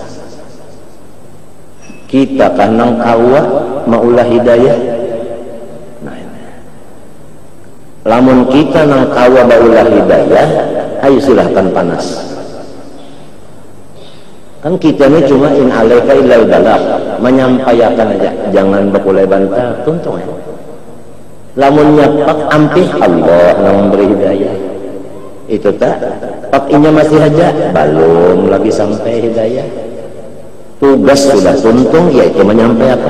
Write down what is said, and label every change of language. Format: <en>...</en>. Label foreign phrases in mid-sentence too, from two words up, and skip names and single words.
<bjn>Kita kanang kawa maulah hidayah. Nah, Lamun kita nang kawa baulah hidayah, ayo silahkan panas. Kan kita ini cuma</bjn> <ar>إن عليك إلا البلاغ,</ar> <bjn>menyampaikan aja, jangan bakulai bantah, tuntung ya. Lamun nyapak ampih Allah nang memberi hidayah. Itu tak, pakinya masih aja, belum lagi sampai hidayah. Tugas sudah tuntung, yaitu menyampaikan.</bjn>